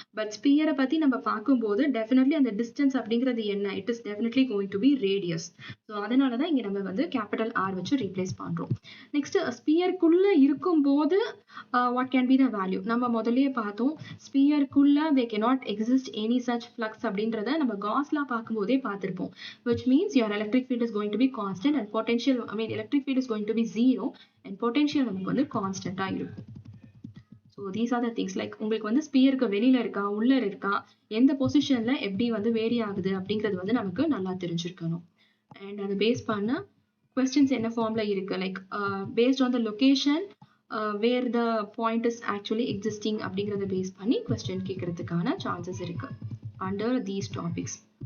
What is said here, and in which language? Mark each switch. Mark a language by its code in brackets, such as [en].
[ta] But ஸ்பியரை பத்தி நம்ம பார்க்கும்போது டெஃபினெட்லி அந்த டிஸ்டன்ஸ் அப்படிங்கிறது என்ன, [en] It is definitely going to be radius. [ta] So அதனால தான் இங்க நம்ம வந்து கேபிட்டல் ஆர் வச்சு ரீப்ளேஸ் பண்றோம். நெக்ஸ்ட் ஸ்பியருக்குள்ள இருக்கும்போது [en] What can be the value. [ta] நம்ம முதல்லயே பார்த்தோம் ஸ்பியருக்குள்ள [en] they cannot exist any such flux [ta] அப்படின்றத நம்ம காஸ்லா பார்க்கும்போதே பார்த்திருப்போம். [en] which means your electric field is going to be constant and potential, electric field is going to be zero and potential [ta] நமக்கு வந்து கான்ஸ்டன்டா இருக்கும். [en] so these are the things, [ta] like உங்களுக்கு வந்து ஸ்பியருக்கு வெளியில இருக்கா உள்ள இருக்கா எந்த பொசிஷன்ல எப்படி வந்து வேரி ஆகுது அப்படிங்கிறது வந்து நமக்கு நல்லா தெரிஞ்சிருக்கணும். அண்ட் அதை பேஸ் பண்ண கொஸ்டின்ஸ் என்ன ஃபார்ம்ல இருக்கு, like [en] based on the location where the point is actually existing [ta] அப்படிங்கிறத பேஸ் பண்ணி கொஸ்டின் கேட்கறதுக்கான சான்சஸ் இருக்கு [en] Under these topics.